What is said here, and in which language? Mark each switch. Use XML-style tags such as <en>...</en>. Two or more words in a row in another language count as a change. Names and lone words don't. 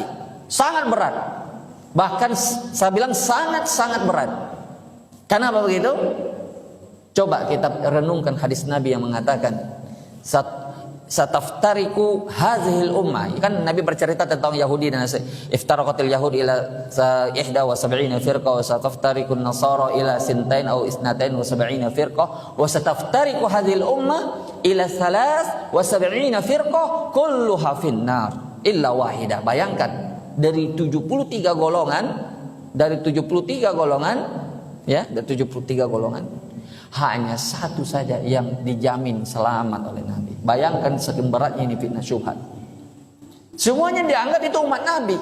<id>Sangat berat. Bahkan saya bilang sangat-sangat berat. Kenapa begitu? Coba kita renungkan hadis Nabi yang mengatakan</id> <ar>ستفترق هذه الأمة.</ar> <id>Kan Nabi bercerita tentang Yahudi dan Nasrani.</id> <ar>افترقت اليهود إلى 71 فرقة وستفترق النصارى إلى 2 أو 72 فرقة وستفترق هذه الأمة إلى 73 فرقة كلها في النار إلا واحدة.</ar> <id>Bayangkan dari 73 golongan, ya, dari 73 golongan hanya satu saja yang dijamin selamat oleh Nabi. Bayangkan saking beratnya ini fitnah syubhat. Semuanya dianggap itu umat Nabi.</id>